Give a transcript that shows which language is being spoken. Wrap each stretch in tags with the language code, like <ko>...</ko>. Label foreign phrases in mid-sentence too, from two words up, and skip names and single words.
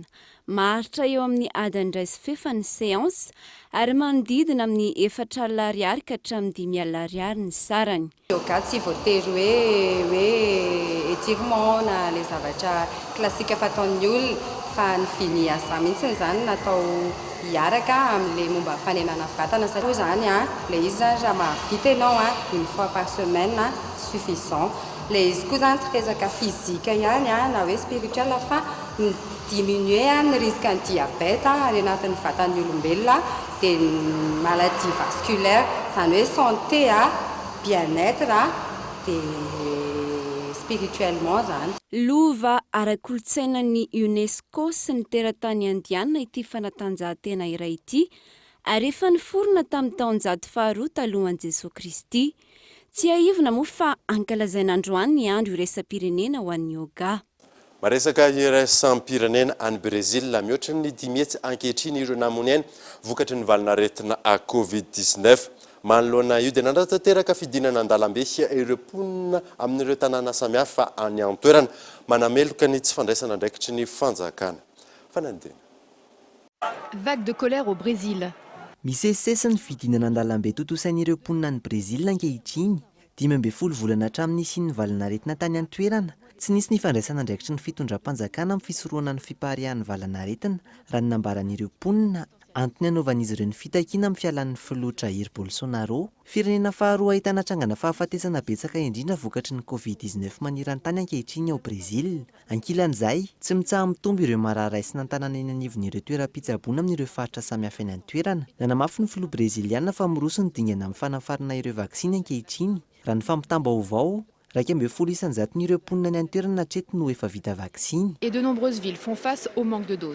<mg>Maharitra eo amin'ny adiny iray sy fefa ny séance ary manodidina amin'ny 4 alina ariary ka hatramin'ny 5 alina ariary ny sarany. Yoga tsy voatery hoe étirement na le zavatra klasika fataon'ny olona fa ny finiasa mihitsy zany natao hiaraka amin'le momba fanenana vatana satria zany le izy zany raha mahavita ianao</mg> <fr>1 fois par semaine suffisant.</fr> <mg>Le izy koa zany tsy resaka fizika ihany na hoe spirituel fa diminuer ny risque ny diabète ary anatin'ny vatan'ny olombelona dia</mg> <fr>maladie vasculaire</fr> <mg>zany hoe</mg> <fr>santé bien-être</fr> <mg>dia spirituellement zany. Lova ara-kolotsainan'ny UNESCO sy ny teratany indiana ity fanatanjahantena iray ity ary efa niforona tamin'ny taon-jato faharoa talohan'i Jesosy Kristy. Tsy aivona moa fa ankalazaina androany ny andro iraisam-pirenena ho an'ny yoga. Maresaka iraisam-pirenena any Brezila mihoatra ny 10 hetsy ankehitriny ireo namoniaina vokatry ny valinaretina a Covid-19. manoloana io dia nandratanteraka fidinana an-dalambe ireo mponina amin'ireo tanàna samihafa any an-toerana manameloka ny tsy fandraisana andraikitry ny fanjakana fanandina.</mg> <fr>Vague de colère au Brésil.</fr> <mg>Misesisesy ny fidinana an-dalambe totosain'ireo mponina any Brezila ankehitriny 12 volana hatramin'ny isian'ny valanaretina tany an-toerana tsy nisy ny fandraisana andraikitry ny fitondram-panjakana amin'ny fisorohana ny fipaharian'ny valanaretina raha ny nambaran'ireo mponina antony anaovan'izy ireo ny fitakiana amin'ny fialan'ny filoatra Jair Bolsonaro. Firenena faharoa ahitana trangana fahafatesana betsaka indrindra vokatry ny Covid-19 manirantany ankehitriny ao Brezil. Ankilan'izay tsy mitsaha mitombo ireo marary sy nantanana eny anivon'ireo toeram-pitsaboana amin'ireo faritra samihafa eny an-toerana. Nanamafy ny filoha breziliana fa miroso ny dingana amin'ny fanafarana ireo vaksiny ankehitriny. Raha ny fampitam-baovao 12 isanjaton'ireo mponina any an-toerana hatreto no efa vita vaksiny.</mg> <fr>Et de nombreuses villes font face au manque de doses.</fr>